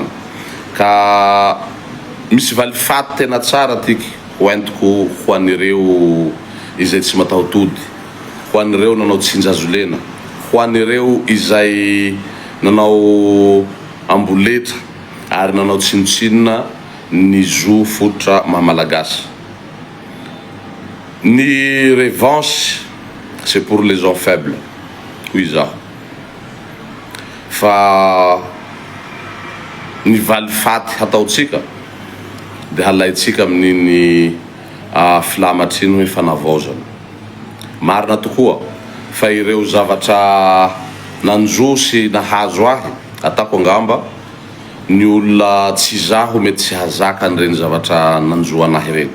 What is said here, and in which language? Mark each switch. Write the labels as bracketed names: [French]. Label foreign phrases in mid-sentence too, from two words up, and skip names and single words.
[Malagasy] Ka misy valifaty tena tsara tiky hoentiko ho an'ireo izay tsy mataotody, ho an'ireo nanao tsinjazolena, ho an'ireo izay nanao amboletra ary nanao tsinotsinona ny zo fototra mahamalagasy. [French] Ny revanche c'est pour les gens faibles, [Malagasy] hoy zaho. Fa ny valifaty hataotsika dia halaitsika amin'iny filamatriny hoe fanavaozana. Marina tokoa fa ireo zavatra nanjo sy nahazo ahy atako angamba ny olona tsy zaho mety tsy hazaka an'ireny zavatra nanjo anahy reny.